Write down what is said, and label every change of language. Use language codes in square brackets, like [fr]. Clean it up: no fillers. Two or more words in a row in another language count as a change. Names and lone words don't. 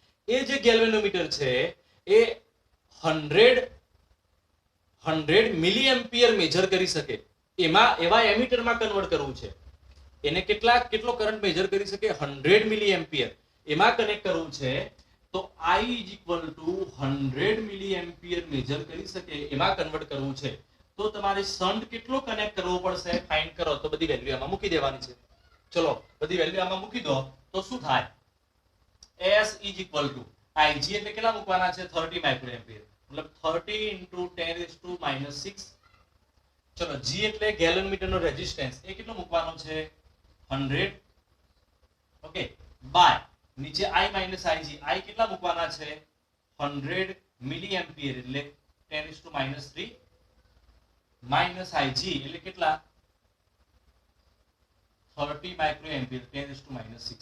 [gu] એ જે ગેલ્વેનોમીટર છે એ 100 [en] milli ampere [gu] મેજર કરી શકે. એવા એમીટરમાં કન્વર્ટ કરવું છે. એને કેટલો કરંટ મેજર કરી શકે 100 [en] milli ampere [gu] એમાં કનેક્ટ કરવું છે. તો [en] I is equal to 100 milli ampere [gu] મેજર કરી શકે એમાં કન્વર્ટ કરવું છે. તો તમારે શન્ટ કેટલો કનેક્ટ કરવો પડશે ફાઇન્ડ કરો. તો બધી વેલ્યુ આમાં મૂકી દેવાની છે. ચલો બધી વેલ્યુ આમાં મૂકી દો તો શું થાય? [en] S is equal to Ig [gu] એટલે કેટલા મૂકવાના છે 30 [en] micro ampere [gu] મતલબ 30 into 10 - 6. ચલો G એટલે ગેલ્વેનોમીટર નો રેઝિસ્ટન્સ એ કેટલો મૂકવાનો છે 100. ઓકે, બાય નીચે I માઇનસ Ig I કેટલા મૂકવાના છે 100 [en] milli ampere [gu] એટલે 10 - 3 માઇનસ Ig એટલે કેટલા 30 [en] micro ampere [gu] 10 - 6.